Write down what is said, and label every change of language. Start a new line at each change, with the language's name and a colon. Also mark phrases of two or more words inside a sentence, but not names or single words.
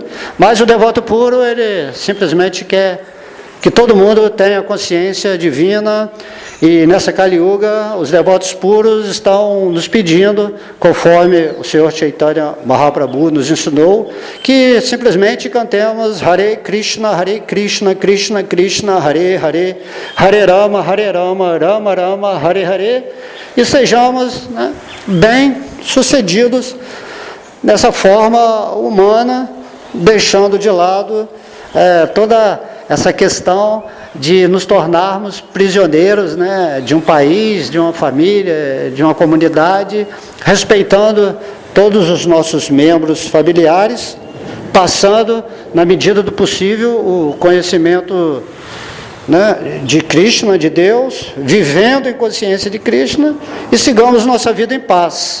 Portuguese: Mas o devoto puro, ele simplesmente quer que todo mundo tenha consciência divina, e nessa Kali Yuga os devotos puros estão nos pedindo, conforme o Senhor Chaitanya Mahaprabhu nos ensinou, que simplesmente cantemos
Sanskrit: Hare Krishna, Krishna Krishna, Hare Hare, Hare Rama, Rama Rama, Hare Hare,
Portuguese: e sejamos, né, bem sucedidos nessa forma humana, deixando de lado toda essa questão de nos tornarmos prisioneiros, né, de um país, de uma família, de uma comunidade, respeitando todos os nossos membros familiares, passando, na medida do possível, o conhecimento, né, de Krishna, de Deus, vivendo em consciência de Krishna, e sigamos nossa vida em paz.